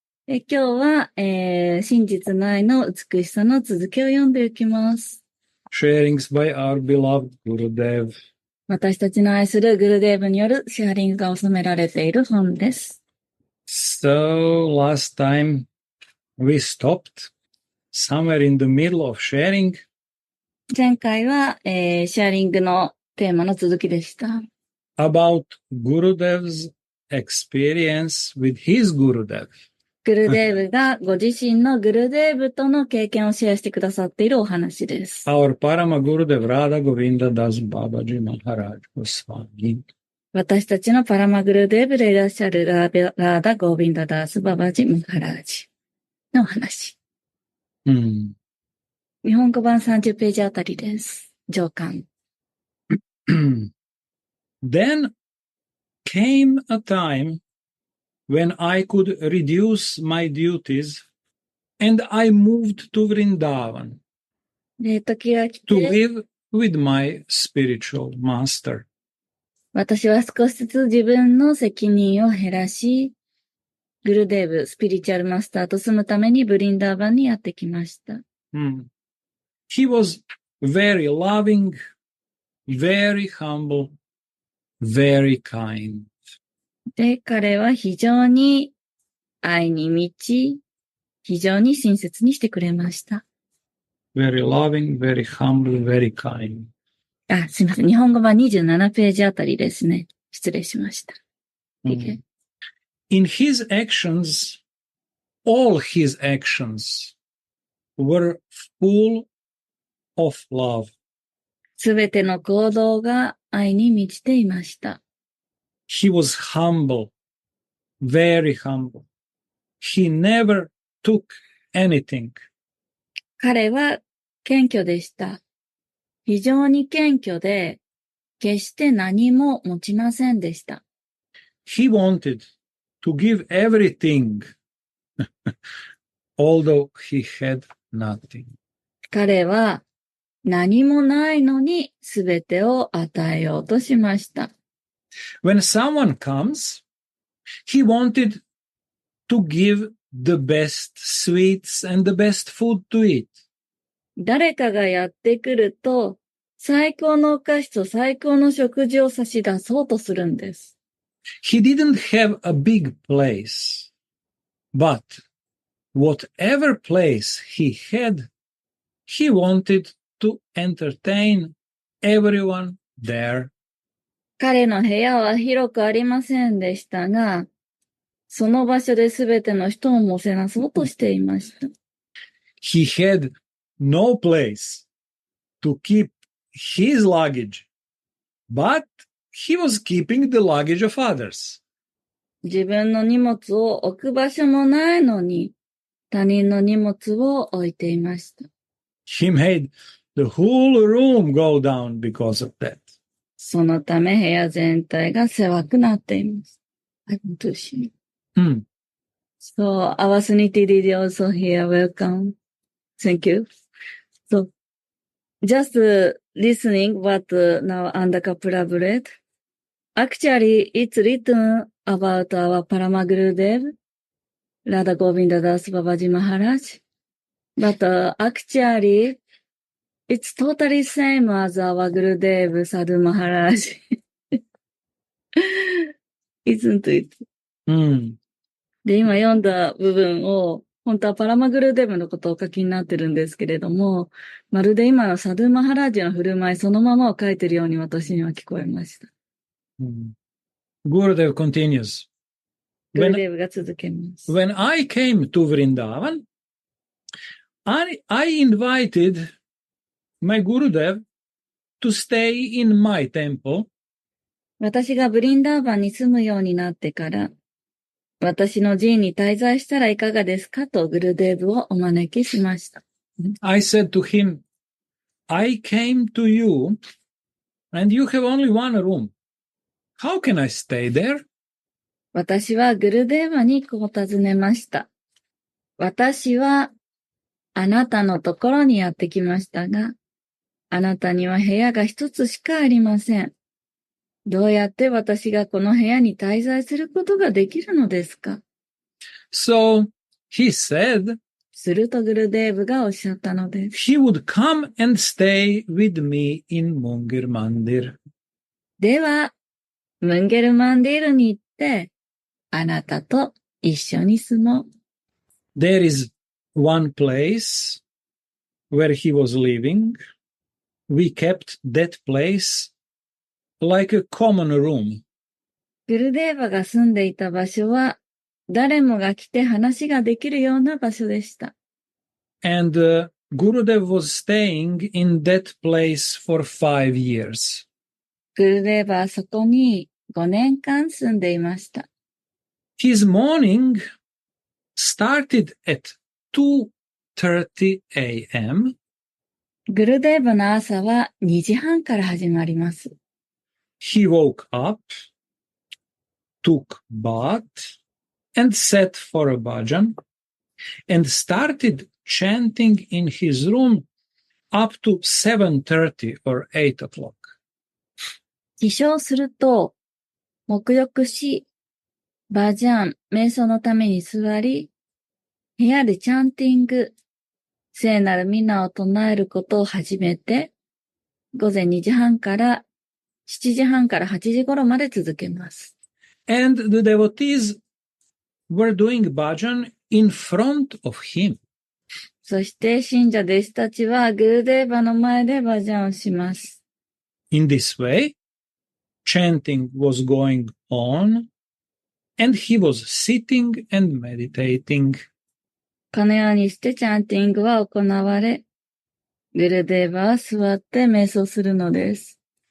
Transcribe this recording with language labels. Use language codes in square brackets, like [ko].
[ja] 今日は、真実の愛の美しさの続きを読んでいきます。 [en] Sharings by our beloved Gurudev. [ja] 私たちの愛するグルデーブによるシェアリングが収められている本です。 [en] So last time we stopped somewhere in the middle of sharing. [ja] 前回は、シェアリングのテーマの続きでした。 [en] About Gurudev's experience with his Gurudev. [ja] グルデーブがご自身のグルデーブとの経験をシェアしてくださっているお話です。 [en] Our Param Gurudev Radha Govinda Das Babaji Maharaj Goswami. [ja] 私たちのパラマグルデーブでいらっしゃるラーダ・ゴービンダ・ダース・ババジ・ムハラージのお話。日本語版30ページあたりです。上巻。 [en] Then came a time when I could reduce my duties and I moved to Vrindavan [ja] で、時が来 [en] to [ja] て、 [en] live with my spiritual master. [ja] 私は少しずつ自分の責任を減らし、グルデーブ、スピリチュアルマスターと住むためにブリンダーバンにやってきました。 [en] He was very loving, very humble, very kind. [ja] で、彼は非常に愛に満ち、非常に親切にしてくれました。 [en] Very loving, very humble, very kind. [ja] すいません。日本語版27ページあたりですね。失礼しました。 [en] In his actions, all his actions were full of love. [ja] すべての行動が愛に満ちていました。 [en] He was humble, very humble. He never took anything. [ja] 彼は謙虚でした。非常に謙虚で、決して何も持ちませんでした。 [en] He wanted to give everything, although he had nothing. [ja] 彼は何もないのにすべてを与えようとしました。 [en] When someone comes, he wanted to give the best sweets and the best food to eat. [ja] 誰かがやってくると、最高のお菓子と最高の食事を差し出そうとするんです。 [en] He didn't have a big place, but whatever place he had, he wanted to entertain everyone there. [ja] 彼の部屋は広くありませんでしたが、その場所で全ての人をもてなそうとしていました。 [en] He had no place to keep his luggage, but he was keeping the luggage of others. [ja] 自分の荷物を置く場所もないのに、他人の荷物を置いていました。 [en] He made the whole room go down because of that. [ja] そのため部屋全体が狭くなっています。 [en] I want to see. So, our Suniti Didi also here. Welcome. Thank you. So, just listening what now Andaka Prabhupada. Actually, it's written about our Parama Gurudev, Radha Govinda Das Babaji Maharaj. But actually, it's totally same as our Gurudev Sadhu Maharaj. Isn't it? [ja] で、今読んだ部分を、本当はパラマグルデブのことをお書きになってるんですけれども、まるで今のサドゥマハラージの振る舞いそのままを書いてるように私には聞こえました。 [en] Gurudev continues. [ja] グルデブが続けます。 [en] When I came to Vrindavan, I invited my Gurudev to stay in my temple. [ja] 私がブリンダーバンに住むようになってから、私の寺院に滞在したらいかがですかとグルデーブをお招きしました。 [en] I said to him, I came to you and you have only one room. How can I stay there? [ja] 私はグルデーバにこう尋ねました。私はあなたのところにやってきましたが、あなたには部屋が一つしかありません。どうやって私がこの部屋に滞在することができるのですか？ [en] So he said [ja] するとグルデーブがおっしゃったのです。 [en] he would come and stay with me in Munger Mandir. [ja] では、ムンゲルマンディールに行って、あなたと一緒に住もう。 [en] There is one place where he was living. We kept that place like a common room. [ja] グルデーバが住んでいた場所は、誰もが来て話ができるような場所でした。 [en] And Gurudev was staying in that place for 5 years. [ja] グルデーバはそこに5年間住んでいました。 [en] His morning started at 2:30 a.m. [ja] グルデーバの朝は2時半から始まります。 [en] He woke up, took bath, and sat for a bhajan, and started chanting in his room up to 7:30 or 8 o'clock. [ja] 起床すると、沐浴し、バージャン、瞑想のために座り、部屋でチャンティング、聖なる皆を唱えることを始めて、午前2時半から7時半から8時頃まで続けます。 [en] And the devotees were doing bhajan in front of him. [ja] そして信者弟子たちはグルデーバの前でバージャンをします。 [en] In this way, chanting was going on, and he was sitting and meditating. [ja] このようにしてチャンティングは行われ、グルデーバは座って瞑想するのです。